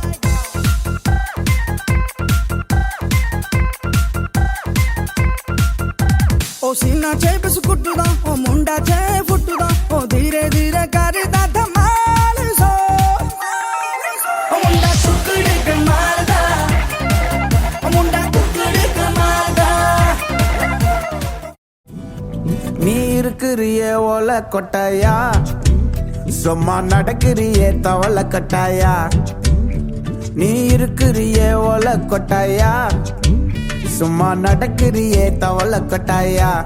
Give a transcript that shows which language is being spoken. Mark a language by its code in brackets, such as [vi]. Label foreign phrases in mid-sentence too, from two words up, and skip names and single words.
[pa] ਉਹ ਸੀਨਾ ਚੇ ਬਿਸਕੁੱਟ ਦਾ ਉਹ ਮੁੰਡਾ ਚੇ ਫੁੱਟ ਦਾ ਉਹ ਧੀਰੇ ਧੀਰੇ ਕਰਦਾ ਧਮਾਲ ਸੋ ਉਹ ਮੁੰਡਾ ਟੁਕੜੇ ਕਮਾਲ ਦਾ ਉਹ ਮੁੰਡਾ ਟੁਕੜੇ ਕਮਾਲ ਦਾ [ta] நீ இருக்கிறியே ஓல கொட்டாயா சும்மா நடக்கிறியே தவள கட்டாயா நீ இருக்கிறியே ஓல கொட்டாயா சும்மா நடக்கிறியே தவள கொட்டாயா